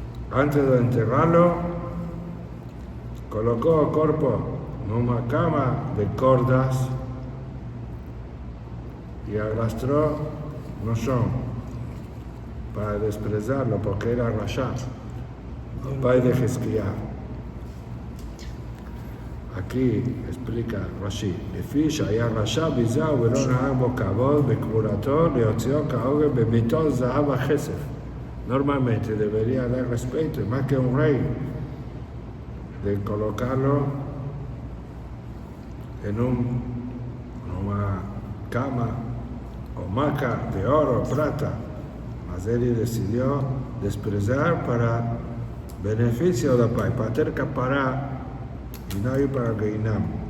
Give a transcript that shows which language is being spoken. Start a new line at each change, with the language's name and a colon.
Spanish: Antes de enterrarlo, colocó el cuerpo en una cama de cordas y arrastró Noshon para despreciarlo porque era Rasha, el pai de Hezquía. Aquí explica Rashi,
Hebrew: לפי שהיה רשע ביזה ולא נהג בו כבוד בקבורתו להוציאו כהוגן בביתו זהב הכסף.
Spanish: Normalmente debería dar respeto, más que un rey, de colocarlo en una cama o hamaca de oro o plata. Mas él decidió despreciar para beneficio del pai, para tener que parar y no ir para Geinam.